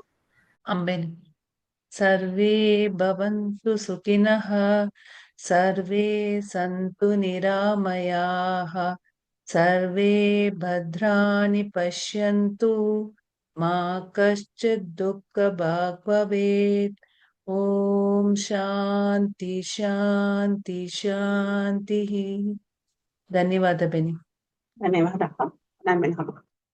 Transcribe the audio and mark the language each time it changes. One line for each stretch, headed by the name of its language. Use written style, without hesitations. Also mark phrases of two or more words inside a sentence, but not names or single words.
Sanskrit: அம்பேனி. सर्वे भवन्तु सुखिनः, सर्वे सन्तु निरामयाः, सर्वे भद्राणि पश्यन्तु, मा कश्चित् दुःखभाग् भवेत्. ओम् शान्ति शान्ति शान्ति.
Kannada: ಧನ್ಯವಾದ ಬೆನಿ. ಧನ್ಯವಾದ.